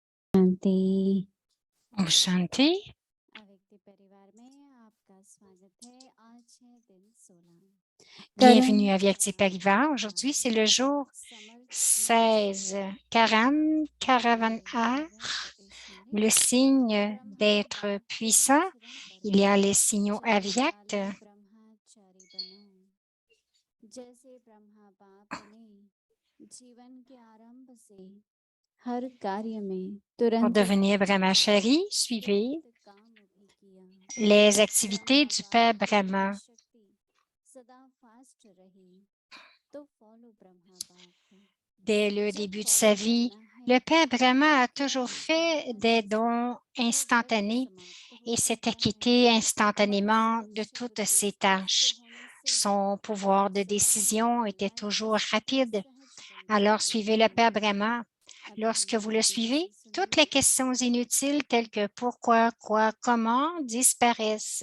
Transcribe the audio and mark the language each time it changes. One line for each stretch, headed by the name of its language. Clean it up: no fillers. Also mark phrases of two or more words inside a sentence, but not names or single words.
Hindi: शांति ओम शांति. व्यक्ति परिवार में आपका स्वागत है। आज है दिन 16
French: Bienvenue à Vyakti Parivar. Aujourd'hui, c'est le jour 16. Karam, Karavanhar, le signe d'être puissant. Il y a les signaux avyakts.
Hindi: ब्रह्मचारी बनो जैसे ब्रह्मा बाप ने जीवन के आरंभ से हर कार्य में
French: Pour
Hindi: तुरंत
French: devenir Brahmachari, suivez
Hindi: काम भी किया।
French: les activités du Père Brahma.
Hindi: शक्ति सदा फास्ट रही तो फॉलो ब्रह्मा बाप।
French: Dès le début de sa vie, le Père Brahma a toujours fait des dons instantanés et s'est acquitté instantanément de toutes ses tâches. Son pouvoir de décision était toujours rapide. Alors, suivez le Père Brahma. Lorsque vous le suivez, toutes les questions inutiles telles que pourquoi, quoi, comment disparaissent.